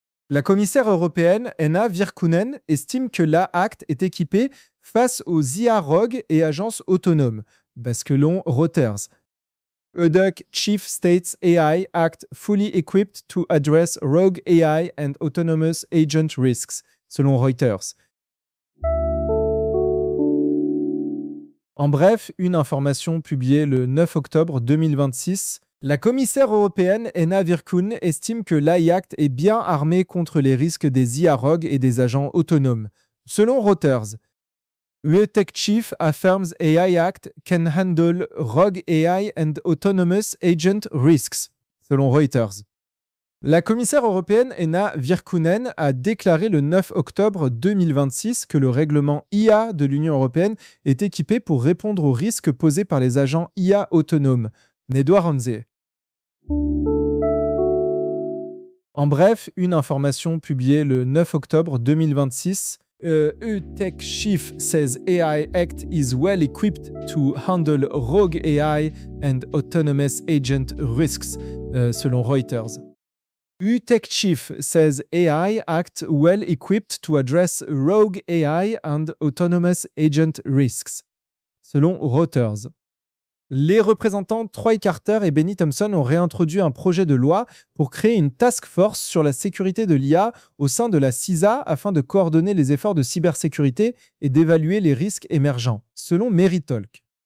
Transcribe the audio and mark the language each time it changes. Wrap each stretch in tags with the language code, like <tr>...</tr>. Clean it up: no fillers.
<fr>La commissaire européenne Anna Virkkunen estime que l'AI Act est équipée face aux IA rogues et agences autonomes, basculons Reuters.</fr> <en>EUTech Chief States AI Act fully equipped to address rogue AI and autonomous agent risks, selon Reuters.</en> <fr>En bref, une information publiée le 9 octobre 2026, la commissaire européenne Anna Virkkunen estime que l'AI Act est bien armé contre les risques des IA rogues et des agents autonomes.</fr> <en>Selon Reuters, UE Tech Chief affirms AI Act can handle rogue AI and autonomous agent risks.</en> <fr>Selon Reuters, la commissaire européenne Anna Virkkunen a déclaré le 9 octobre 2026 que le règlement IA de l'Union européenne est équipé pour répondre aux risques posés par les agents IA autonomes. Nedouar Anze. En bref, une information publiée le 9 octobre 2026.</fr> <en>UTech Chief says AI Act is well equipped to handle rogue AI and autonomous agent risks, selon Reuters. UTech Chief says AI Act well equipped to address rogue AI and autonomous agent risks, selon Reuters.</en> <fr>Les représentants Troy Carter et Benny Thompson ont réintroduit un projet de loi pour créer une task force sur la sécurité de l'IA au sein de la CISA afin de coordonner les efforts de cybersécurité et d'évaluer les risques émergents, selon Meritalk.</fr>